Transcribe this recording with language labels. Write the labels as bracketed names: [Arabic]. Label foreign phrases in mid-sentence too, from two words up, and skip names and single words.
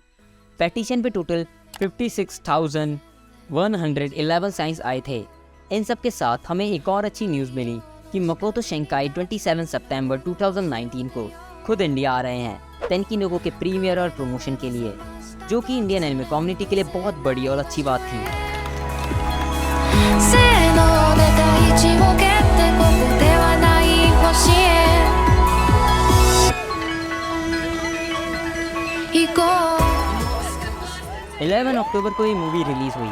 [Hindi] पेटिशन पे टोटल 56,111 साइंस आए थे। इन सब के साथ हमें एक और अच्छी न्यूज़ मिली कि मकोतो शिंकाई 27 सितंबर 2019 को खुद इंडिया आ रहे हैं तेनकिनोको के प्रीमियर और प्रमोशन के लिए, जो कि [English] Indian anime community [Hindi] के लिए बहुत बड़ी और अच्छी बात थी। [Japanese] せーので大地を蹴ってここではない星へ行こう [Hindi] 11 अक्टूबर को ये मूवी रिलीज हुई।